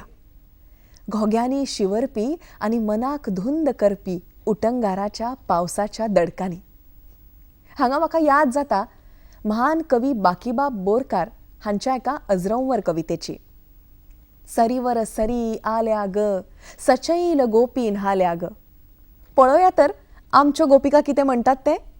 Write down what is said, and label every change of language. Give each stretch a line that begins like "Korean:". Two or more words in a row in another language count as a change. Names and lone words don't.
Konkani: घोग्यांनी शिवरपी आणि मनाक धुंद करपी उटंगाराच्या पावसाच्या दडकांनी. हांगा म्हाका याद जाता महान कवी बाकीबाब बोरकार हांच्या एका अजरंवर कवितेची. सरीवर सरी आल्या ग, सचैल गोपी न्हाल्या ग. पळोवया तर आमच्यो गोपिका कितें म्हणटात ते.